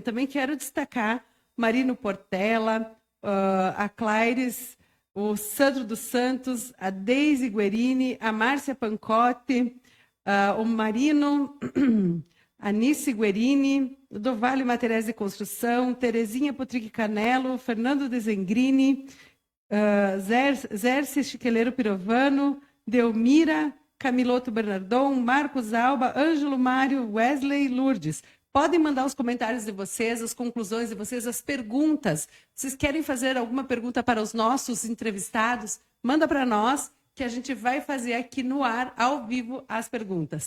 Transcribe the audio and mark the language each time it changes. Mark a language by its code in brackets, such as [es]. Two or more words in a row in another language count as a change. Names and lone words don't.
[pt] Também quero destacar Marino Portela, a Claires, o Sandro dos Santos, a Deise Guerini, a Márcia Pancotti, o Marino, a Nice Guerini, o Dovale Materiais de Construção, Terezinha Potric Canelo, Fernando Desengrini, Zércia Chiqueleiro Pirovano, Delmira, Camiloto Bernardon, Marcos Alba, Ângelo Mário, Wesley Lourdes. Podem mandar os comentários de vocês, as conclusões de vocês, as perguntas. Vocês querem fazer alguma pergunta para os nossos entrevistados? Manda para nós, que a gente vai fazer aqui no ar, ao vivo, as perguntas.